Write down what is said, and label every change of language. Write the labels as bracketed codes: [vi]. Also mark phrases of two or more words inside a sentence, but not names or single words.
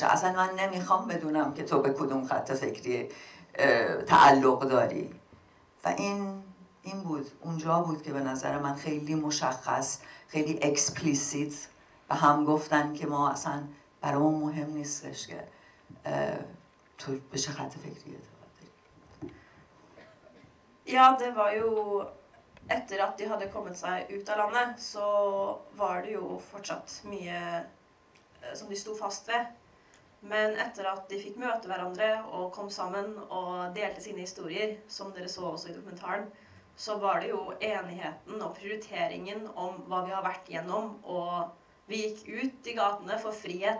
[fa] اصلا من نمیخوام بدونم که تو به کدوم خط فکری تعلق داری. و این بود، اونجا بود که به نظر من خیلی مشخص، خیلی اکسپلیسیت و هم گفتن که ما اصلا برامون مهم نیستش که تو به چه خط فکری اعتقاد داری. [no] Ja, det var jo etter at de hadde kommet seg ut av landet, så var det jo fortsatt mye som de sto fast ved. Men etter at de fikk møte hverandre og kom sammen og delte sine historier, som dere så også i dokumentaren, så var det jo enigheten og prioriteringen om hva vi har vært igjennom, og vi gikk ut i gatene for frihet.